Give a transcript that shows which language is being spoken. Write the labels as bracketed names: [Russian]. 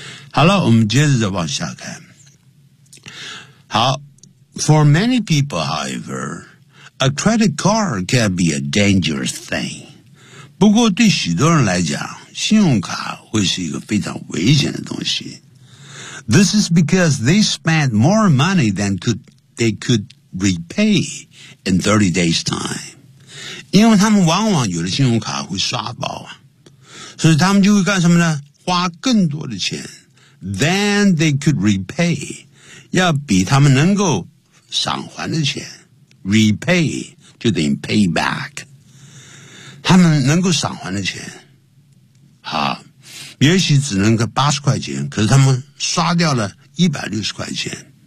[Chinese] 好了，我们接着再往下看。 [English] 好 ,for many people, however,A credit card can be a dangerous thing. [Chinese] 不过对许多人来讲，信用卡会是一个非常危险的东西。 [English] This is because they spent more money than they could repay in 30 days time. [Chinese] 因为他们往往有的信用卡会刷爆，所以他们就会干什么呢？花更多的钱 [English] than they could repay， [Chinese] 要比他们能够偿还的钱。 Repay 就等于 pay back， 他们能够偿还的钱，好，也许只能够80块钱，可是他们刷掉了160块钱。